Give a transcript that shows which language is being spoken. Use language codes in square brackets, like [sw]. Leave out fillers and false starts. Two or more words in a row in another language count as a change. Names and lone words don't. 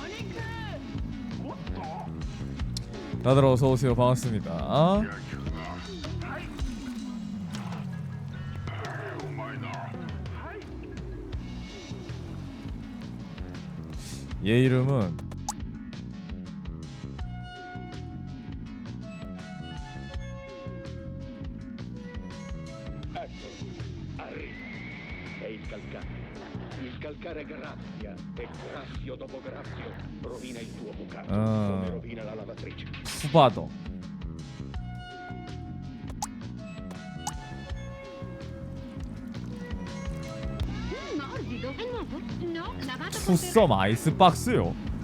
[ko] 다들 어서 오세요. 반갑습니다. 얘 이름은 [it] Il calcare graffia e graffio dopo graffio rovina il tuo bucato come rovina la lavatrice. [ko] 푸바더. 투썸 아이스박스요?